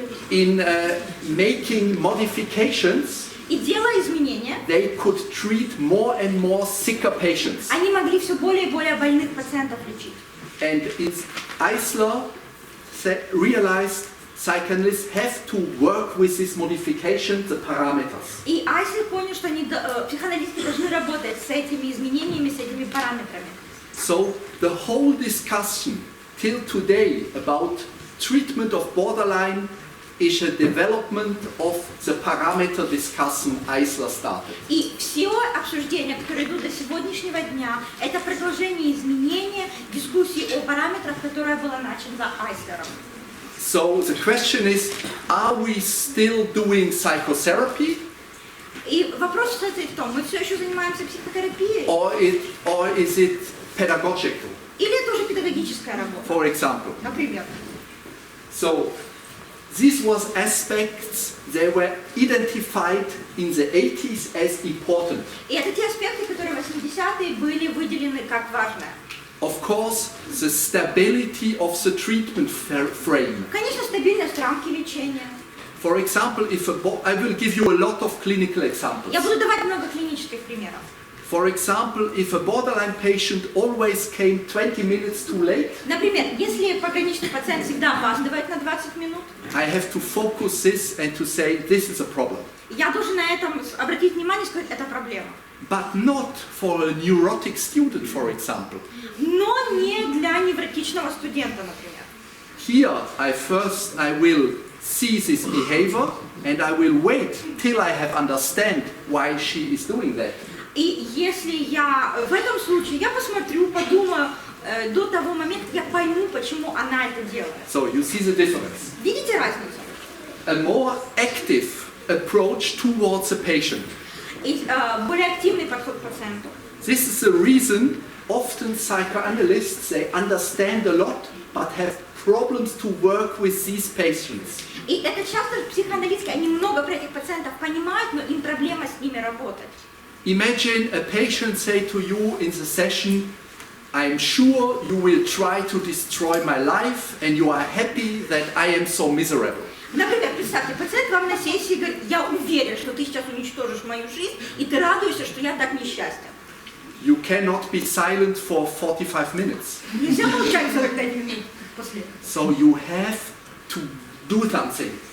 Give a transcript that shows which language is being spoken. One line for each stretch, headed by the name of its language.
English: In making modifications,
Russian: и делая изменения,
English: they could treat more and more sicker patients.
Russian: Они могли все более и более больных пациентов лечить.
English: And Eisler realized psychoanalysts have to work with this modification, the parameters.
Russian: И Айслер понял, что психоаналитики должны работать с этими изменениями, с этими параметрами.
English: So the whole discussion till today about treatment of borderline is a development of the parameter discussion Eisler started.
Russian: И все обсуждения, которые идут до сегодняшнего дня, это продолжение изменения дискуссии о параметрах, которая была начата Айслером.
English: So the question is, are we still doing psychotherapy?
Russian: И вопрос состоит в том, мы все еще занимаемся психотерапией?
English: Or is it pedagogical?
Russian: Или это уже педагогическая работа?
English: For example.
Russian: Например.
English: So these was aspects that were identified in the 80s as important.
Russian: И это те аспекты, которые в 80-е были выделены как важные.
English: Of course, the stability of the treatment frame.
Russian: Конечно, стабильность рамки лечения.
English: For example, I will give you a lot of clinical examples.
Russian: Я буду давать много клинических примеров.
English: For example, if a borderline patient always came 20 minutes too late,
Russian: например, если пограничный пациент всегда опаздывает на 20 минут,
English: I have to focus this and to say this is a problem.
Russian: Я должен на этом обратить внимание и сказать, это проблема.
English: But not for a neurotic student, for example.
Russian: Но не для невротичного студента, например.
English: Here, I will see this behavior and I will wait till I have understand why she is doing that.
Russian: И если я в этом случае, я посмотрю, подумаю до того момента, как я пойму, почему она это делает.
English: So you see the difference.
Russian: Видите разницу?
English: A more active approach towards a patient.
Russian: И более активный подход к пациенту.
English: This is the reason often psychoanalysts, they understand a lot, but have problems to work with these patients.
Russian: И это часто психоаналитики, они много про этих пациентов понимают, но им проблема с ними работать.
English: Imagine a patient say to you in the session, I'm sure you will try to destroy my life and you are happy that I am so miserable.
Russian: Например, представьте, пациент вам на сессии говорит, я уверен, что ты сейчас уничтожишь мою жизнь, и ты радуешься, что я так несчастен.
English: You cannot be silent for 45 minutes.
Russian: Нельзя молчать 45 минут после.
English: So you have to do something.